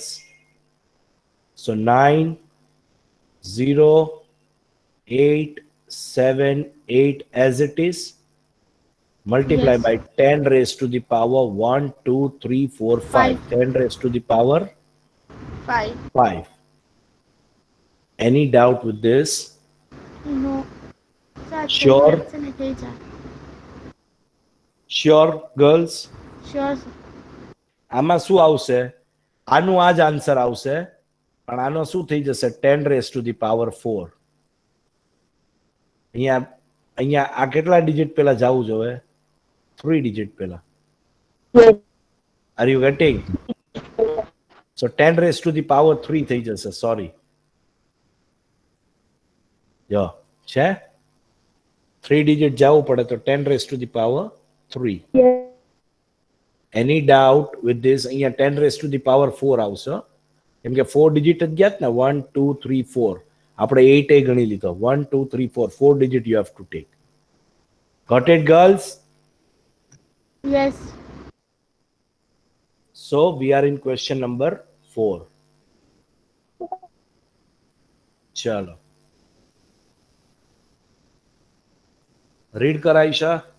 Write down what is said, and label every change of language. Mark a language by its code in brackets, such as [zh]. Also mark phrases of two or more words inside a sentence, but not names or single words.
[en] So 90878 as it is. Multiply Yes. by 10 raised to the power 1, 2, 3, 4, 5. Five. 10 raised to the power 5. 5. Any doubt with this? No. સર Sure. [gu] છે ને થઈ જાય. [en] Sure, girls? Sure sir. [gu] આમાં શું આવશે? આનું આ જ આન્સર આવશે પણ આનો શું થઈ જશે? [en] 10 raised to the power 4. [gu] અહીંયા આ કેટલા ડિજિટ પહેલા જવું જોઈએ? 3 ડિજિટ પહેલા. [en] Yes. Are you getting? So 10 raised to the power 3 [gu] થઈ જશે. [en] Sorry. [gu] જો છે 3 ડિજિટ જવું પડે તો 10 [en] raised to the power [gu] 3. [en] Yes. Any doubt with this? [gu] અહીંયા 10 [en] raised to the power [gu] 4 આવશે કેમ કે 4 ડિજિટ જ ગયા ને 1 2 3 4 આપણે 8 એ ગણી લીધો 1 2 3 4 4 [en] digit you have to take. Got it, girls? Yes. So we are in question number 4. [hi] Chalo. Read kar Aisha.